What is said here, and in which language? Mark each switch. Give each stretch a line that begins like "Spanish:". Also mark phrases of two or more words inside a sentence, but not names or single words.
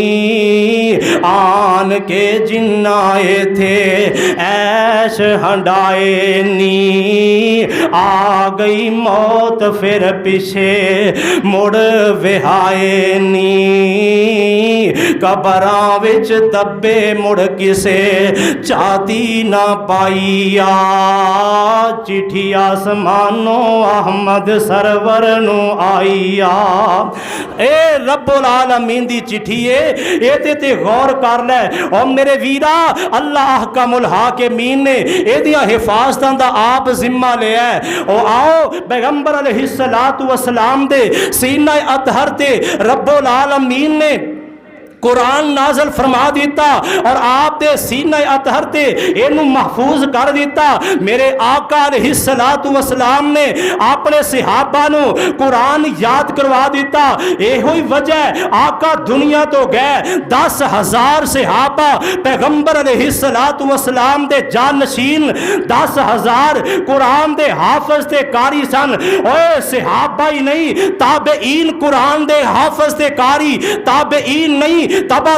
Punjabi: آن کے جناۓ تھے عیش ہنڈاۓ نی آ گئی موت فیر پیچھے مڑ ویہاۓ نی قبراں وچ دبے مڑ کسے چاتی نا پائیا چٹھی اسماناں احمد سرور نوں آئیا اے
Arabic: رب العالمين
Punjabi: دی چٹھی ہے یہ تے غور کر لے اور میرے ویرا اللہ
Arabic: أحكم الحاكمين
Punjabi: نے ایدیاں حفاظتاں دا آپ ذمہ لیا ہے اور آؤ پیغمبر
Arabic: عليه الصلاة والسلام
Punjabi: دے سینہ اطہر تے
Arabic: رب العالمين
Punjabi: نے قرآن نازل فرما دتا اور آپ دے سینے اطہر تے اینوں محفوظ کر دتا میرے آقا
Arabic: عليه الصلاة والسلام
Punjabi: نے اپنے صحابہ نوں قرآن یاد کروا دتا ایہو ہی وجہ آقا دنیا توں گئے 10,000 صحابہ پیغمبر
Arabic: عليه الصلاة والسلام
Punjabi: دے جانشین 10,000 قرآن دے حافظ تے قاری سن اوئے صحابہ ہی نہیں تابعین قرآن دے حافظ تے قاری تابعین نہیں تبع